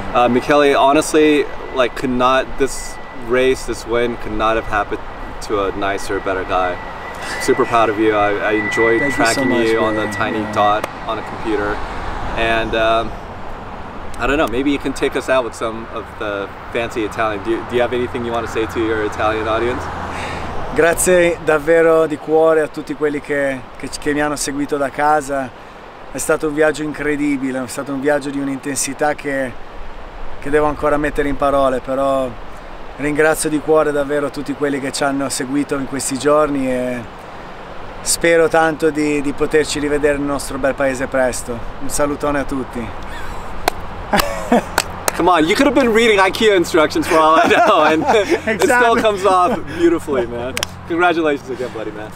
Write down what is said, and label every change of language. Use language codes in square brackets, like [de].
[en] Michele, honestly, like this race, this win could not have happened to a nicer, better guy. Super proud of you. I enjoyed tracking you on the tiny dot on a computer. And I don't know, maybe you can take us out with some of the fancy Italian. Do you have anything you want to say to your Italian audience? [it] Grazie davvero di cuore a tutti quelli che mi hanno seguito da casa. È stato un viaggio incredibile, è stato un viaggio di un'intensità che devo ancora mettere in parole, però ringrazio di cuore davvero tutti quelli che ci hanno seguito in questi giorni e spero tanto di poterci rivedere nel nostro bel paese presto. Un salutone a tutti. [en] Come on, you could have been reading IKEA instructions for all I know, and exactly. It still comes off beautifully, man. Congratulations again, buddy, man.